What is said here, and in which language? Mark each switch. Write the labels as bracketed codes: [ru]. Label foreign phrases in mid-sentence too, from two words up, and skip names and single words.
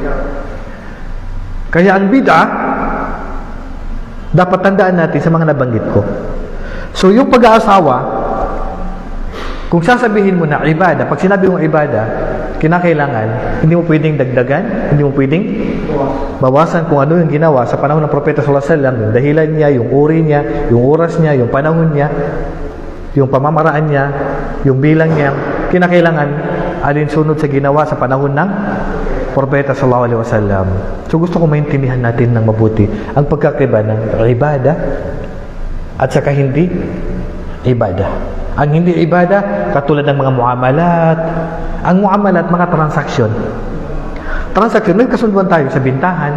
[tl] Kaya ang bid'ah, dapat tandaan natin sa mga nabanggit ko. So, yung pag-aasawa, kung sasabihin mo na ibada, pag sinabi mong ibada, kinakailangan, hindi mo pwedeng dagdagan, hindi mo pwedeng bawasan kung ano yung ginawa sa panahon ng propeta [ar] صلى الله عليه وسلم, [tl] yung dahilan niya, yung uri niya, yung oras niya, yung panahon niya, yung pamamaraan niya, yung bilang niya, kinakailangan alinsunod sa ginawa sa panahon ng propeta [ar] صلى الله عليه وسلم. [tl] So gusto ko maintindihan natin ng mabuti ang pagkakaiba ng ibada at saka hindi ibada. Ang hindi ibada, katulad ng mga muamalat. Ang muamalat, mga transaksyon. Transaksyon, may kasunduan tayo sa bintahan.